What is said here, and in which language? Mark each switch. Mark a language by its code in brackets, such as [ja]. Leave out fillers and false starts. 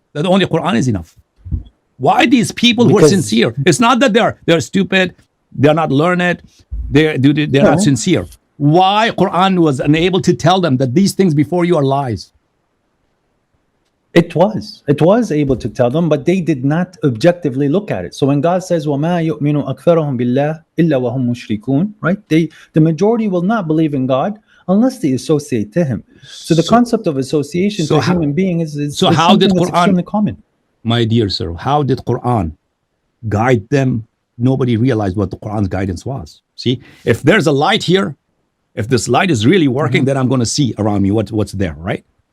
[en] That only Quran is enough. Why these people who are sincere? It's not that they're stupid, they're not learned, they're not sincere. Why Quran was unable to tell them that these things before you are lies? It was able to tell them, but they did not objectively look at it. So when God says, [ar] وَمَا يُؤْمِنُ أَكْثَرُهُمْ بِاللَّهِ إِلَّا وَهُمْ مُشْرِكُونَ, [en] right? The majority will not believe in God unless they associate to Him. So the concept of association to a human being is how did Quran, extremely common. My dear sir, how did Quran guide them? Nobody realized what the Quran's guidance was. See, if there's a light here, if this light is really working, then I'm going to see around me what's there, right?